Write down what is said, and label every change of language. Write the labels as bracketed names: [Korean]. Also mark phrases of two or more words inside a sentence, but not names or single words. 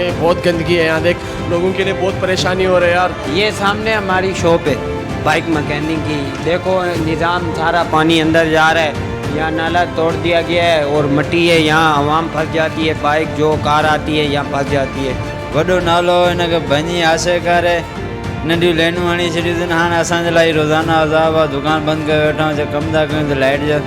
[Hindi] बहुत गंदगी है यहाँ, देख लोगों के लिए बहुत परेशानी हो रही है यार। ये सामने हमारी शॉप है [English] bike mechanic [Hindi] की, देखो निज़ाम सारा पानी अंदर जा रहा है। यहाँ नाला तोड़ दिया गया है और मिट्टी है, यहाँ आवाम फंस जाती है, बाइक जो कार आती है यहाँ फंस जाती है। [Sindhi] वॾो नालो हिनखे भञी आसे करे नंढियूं लाइनूं हणी छॾियूं अथनि। हाणे असांजे लाइ रोज़ाना अज़ाब आहे, दुकान बंद करे वेठा आहियूं, कम था कयूं तो लाइट जा।